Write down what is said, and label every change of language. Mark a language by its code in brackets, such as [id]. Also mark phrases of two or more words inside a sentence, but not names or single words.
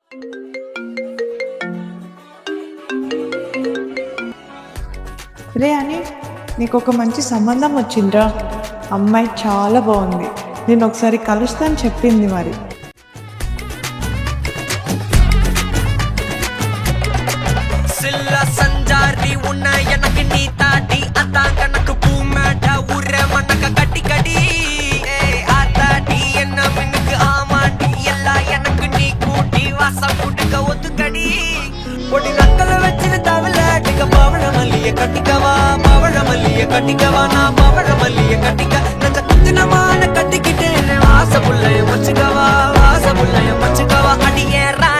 [te] రే అని నీకు ఒక మంచి సంబంధం వచ్చిండ్రా. అమ్మాయి చాలా బాగుంది, నేను ఒకసారి కలుస్తాను చెప్పింది. మరి [ta] சில்ல சஞ்சாரி உன்னை எனக்கு நீ தாட்டி அதான் கணக்கு பூமேட்டா ஊர மண்ணக்க கட்டி கடி ஆத்தாடி என்ன மின்னுக்கு ஆமாண்டி எல்லாம் எனக்கு நீ கூட்டி வாசம் கூட்டுக்க ஒத்துக்கடி பொடி நக்கல வச்சுட்டு தவள அடிக்க பவழ மல்லிய கட்டிக்கவா பவழ மல்லிய கட்டிக்கவா நான் பவழ மல்லிய கட்டிக்க நஞ்ச குத்தினமான கட்டிக்கிட்டேன் வாச புள்ளைய வச்சுக்கவா வாச புள்ளைய வச்சுக்கவா அடியே